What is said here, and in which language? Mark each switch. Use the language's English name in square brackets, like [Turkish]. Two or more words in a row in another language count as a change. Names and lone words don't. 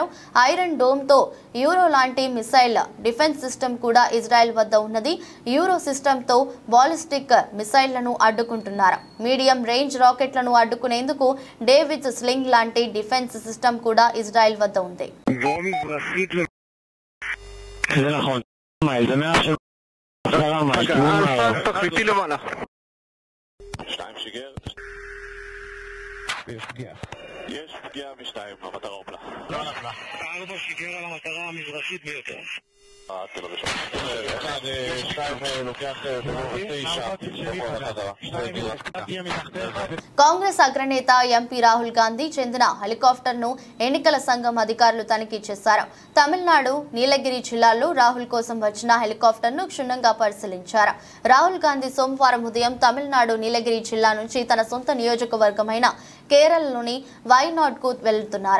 [Telugu] ఐరన్ డోమ్తో యూరో లాంటి [English] missile defense system [Telugu] కూడా ఇజ్రాయెల్ వద్ద ఉన్నది. యూరో సిస్టమ్తో [English] ballistic missiles [Telugu] అడ్డుకుంటున్నారు. [English] medium range rockets [Telugu] అడ్డుకునేందుకు డేవిడ్ స్లింగ్ లాంటి [English] defense system [Telugu] కూడా ఇజ్రాయెల్ వద్ద ఉంది. [Hebrew] יש פגיעה משתיים, המטרה הופלה. לא נפלה. 4 שיגר על המטרה המזרחית ביותר. תל אביב. 1, 2 לוקח 9. [Telugu] కాంగ్రెస్ అగ్రనేత ఎంపీ రాహుల్ గాంధీ చెందిన హెలికాప్టర్ను ఎన్నికల సంఘం అధికారులు తనిఖీ చేశారు. తమిళనాడు నీలగిరి జిల్లాలో రాహుల్ కోసం వచ్చిన హెలికాప్టర్ను క్షుణ్ణంగా పరిశీలించారు. రాహుల్ గాంధీ సోమవారం ఉదయం తమిళనాడు నీలగిరి జిల్లా నుంచి తన సొంత నియోజకవర్గమైన కేరళలోని వైనాడ్కు వెళ్తున్నారు.